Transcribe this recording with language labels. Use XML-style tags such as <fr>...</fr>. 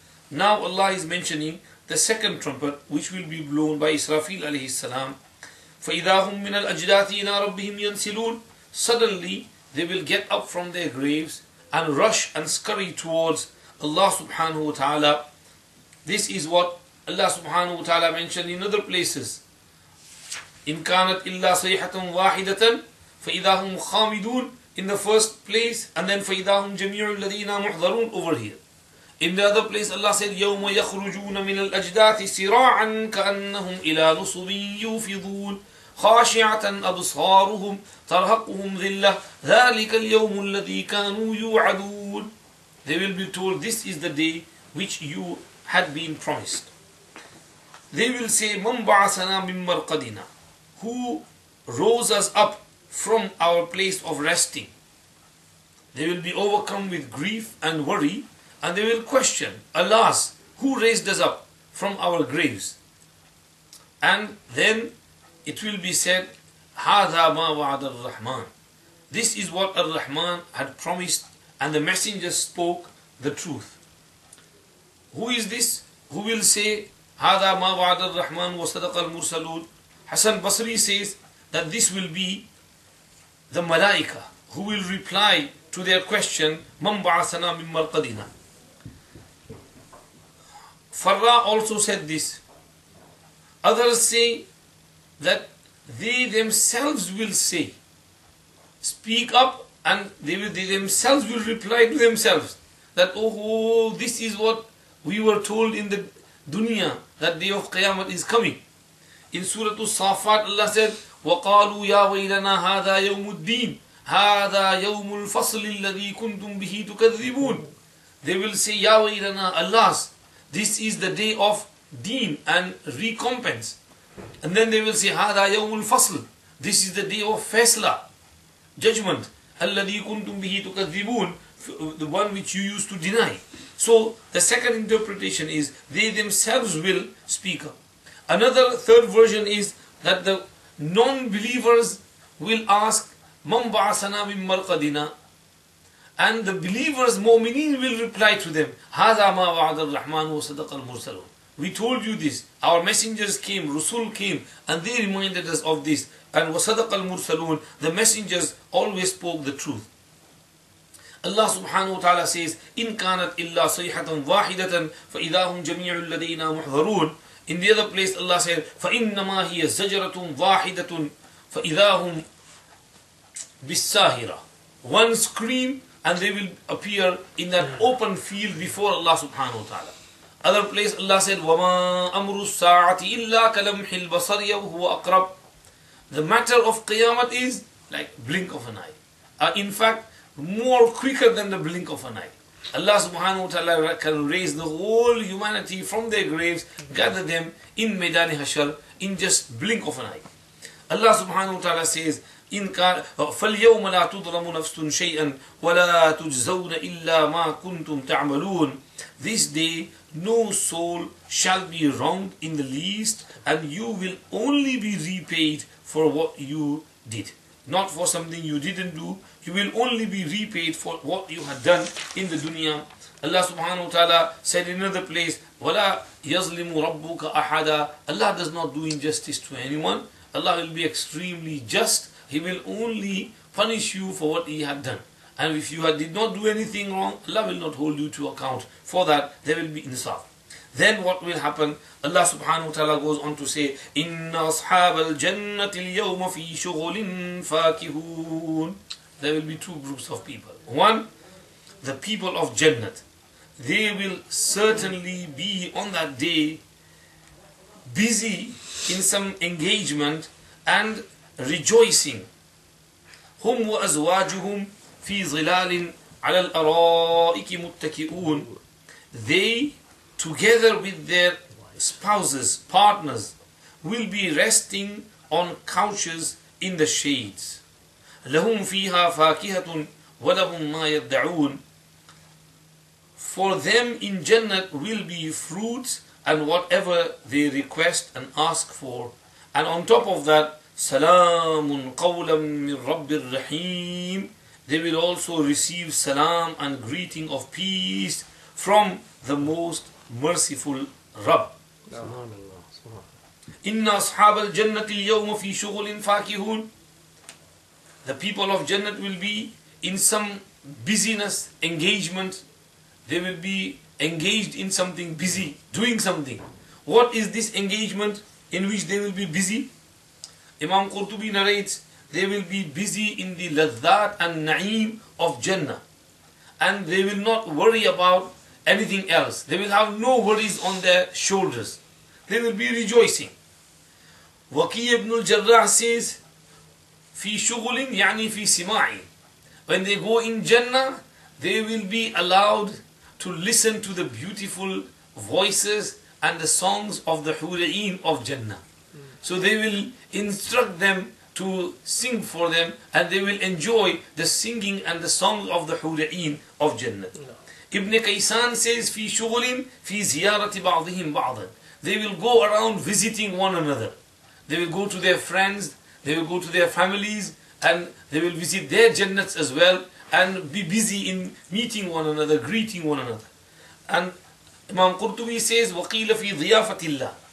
<en>Now Allah is mentioning the second trumpet, which will be blown by Israfil alayhi salam.</en> <ar>فَإِذَا هُمْ مِنَ الْأَجْدَاثِ إِلَىٰ رَبِّهِمْ يَنْسِلُونَ.</ar> <en>Suddenly they will get up from their graves and rush and scurry towards Allah subhanahu wa ta'ala. This is what Allah subhanahu wa ta'ala mentioned in other places.</en> <ar>إِن كَانَتْ إِلَّا صَيْحَةً وَاحِدَةً فَإِذَا هُمْ خَامِدُونَ</ar> <en>in the first place, and then</en> <ar>فَإِذَا هُمْ جَمِيعُ الَّذِينَ مُحْضَرُونَ</ar> <en>over here. In the other place Allah said</en> <ar>يَوْمَ يَخْرُجُونَ مِنَ الْأَجْدَاثِ سِرَاعًا كَأَنَّهُمْ إِلَى نُصُبٍ يُوفِضُونَ خَاشِعَةً أَبْصَارُهُمْ تَرْهَقُهُمْ ذِلَّةٌ ذَلِكَ الْيَوْمُ الَّذِي كَانُوا يُوعَدُونَ.</ar> <en>They will be told, this is the day which you had been promised. They will say,</en> <ar>مَنْ بَعَثَنَا مِنْ مَرْقَدِنَا.</ar> <en>Who rose us up from our place of resting? They will be overcome with grief and worry, and they will question, Alas, who raised us up from our graves? And then it will be said,</en> <ar>هَذَا مَا وَعَدَ الرَّحْمَنِ.</ar> <en>This is what Ar-Rahman had promised, and the messengers spoke the truth. Who is this who will say,</en> <ar>هَذَا مَا وَعَدَ الرَّحْمَنُ وَصَدَقَ الْمُرْسَلُونَ?</ar> <en>Hassan Basri says that this will be the Malaika who will reply to their question,</en> <ar>مَنْ بَعَثَنَا مِنْ مَرْقَدِنَا.</ar> <en>Farra also said this. Others say that they themselves will say, speak up, and they themselves will reply to themselves that, oh, this is what we were told in the dunya, that day of Qiyamah is coming. In Surah As-Safat Allah said,</en> <ar>وَقَالُوا يَا وَيْلَنَا هَذَا يَوْمُ الدِّينِ هَذَا يَوْمُ الْفَصْلِ الَّذِي كُنْتُمْ بِهِ تُكَذِّبُونَ.</ar> <en>They will say,</en> <ar>Ya waylana,</ar> <en>alas, this is the day of deen and recompense. And then they will say,</en> <ar>هَذَا يَوْمُ الْفَصْلِ.</ar> <en>This is the day of Faisla, judgment.</en> <ar>الَّذِي كُنْتُمْ بِهِ تُكَذِّبُونَ,</ar> <en>the one which you used to deny. So the second interpretation is they themselves will speak up. Another third version is that the non-believers will ask,</en> <ar>مَنْ بَعَثَنَا مِنْ مَرْقَدِنَا,</ar> <en>and the believers, mu'mineen, will reply to them,</en> <ar>هَذَا مَا وَعَدَ الرَّحْمَنُ وَصَدَقَ الْمُرْسَلُونَ.</ar> <en>We told you this, our messengers came, Rasul came, and they reminded us of this. And</en> <ar>وَصَدَقَ الْمُرْسَلُونَ,</ar> <en>the messengers always spoke the truth. Allah subhanahu wa ta'ala says,</en> <ar>إِن كَانَتْ إِلَّا صَيْحَةً وَاحِدَةً فَإِذَا هُمْ جَمِيعٌ لَدَيْنَا مُحْضَرُونَ.</ar> <en>In the other place Allah said,</en> <ar>فَإِنَّمَا هِيَ زَجْرَةٌ وَاحِدَةٌ فَإِذَا هُمْ بِالسَّاهِرَةِ.</ar> <en>One scream and they will appear in that open field before Allah subhanahu wa ta'ala. Other place Allah said,</en> <ar>وَمَا أَمْرُ السَّاعَةِ إِلَّا كَلَمْحِ الْبَصَرِ وَهُوَ أَقْرَبُ.</ar> <en>The matter of Qiyamah is like blink of an eye. In fact, more quicker than the blink of an eye. Allah subhanahu wa ta'ala can raise the whole humanity from their graves, gather them in Maidan Hashar in just blink of an eye. Allah subhanahu wa ta'ala says,</en> <ar>إن كان فاليوم لا تظلم نفس شيئا ولا تجزون إلا ما كنتم تعملون.</ar> <en>This day no soul shall be wronged in the least, and you will only be repaid for what you did. Not for something you didn't do. You will only be repaid for what you had done in the dunya. Allah subhanahu wa ta'ala said in another place,</en> <ar>وَلَا يَظْلِمُ رَبُّكَ أَحَدًا.</ar> <en>Allah does not do injustice to anyone. Allah will be extremely just. He will only punish you for what He had done. And if you did not do anything wrong, Allah will not hold you to account for that. There will be insaf. Then what will happen? Allah subhanahu wa ta'ala goes on to say,</en> <ar>إِنَّ أَصْحَابَ الْجَنَّةِ الْيَوْمَ فِي شُغُلٍ فَاكِهُونَ.</ar> <en>There will be two groups of people. One, the people of Jannat. They will certainly be on that day busy in some engagement and rejoicing.</en> <ar>هم وأزواجهم في ظلال على الأرائك متكئون.</ar> <en>They, together with their spouses, partners, will be resting on couches in the shades.</en> <ar>لهم فيها فاكهة ولهم ما يدعون.</ar> <en>For them in Jannat will be fruits and whatever they request and ask for. And on top of that,</en> <ar>سلام قولا من رب الرحيم.</ar> <en>They will also receive salam and greeting of peace from the most merciful Rabb.</en> <ar>إن أصحاب الجنة اليوم في شغل فاكهون.</ar> <en>The people of Jannat will be in some busyness, engagement. They will be engaged in something busy, doing something. What is this engagement in which they will be busy? Imam Qurtubi narrates, they will be busy in the ladhat and na'im of Jannah. And they will not worry about anything else. They will have no worries on their shoulders. They will be rejoicing.</en> <ar>Waqi ibn al-Jarrah says, في شغل يعني في سماع.</ar> <en>When they go in Jannah, they will be allowed to listen to the beautiful voices and the songs of the Hura'in of Jannah. So they will instruct them to sing for them, and they will enjoy the singing and the songs of the Hura'in of Jannah.</en> <ar>Ibn Kaysan says, في شغل في زيارة بعضهم بعضا.</ar> <en>They will go around visiting one another. They will go to their friends, they will go to their families, and they will visit their Jannats as well, and be busy in meeting one another, greeting one another. And Imam Qurtubi says,</en> <ar>وَقِيلَ فِي ضِيَافَةِ اللَّهِ.</ar>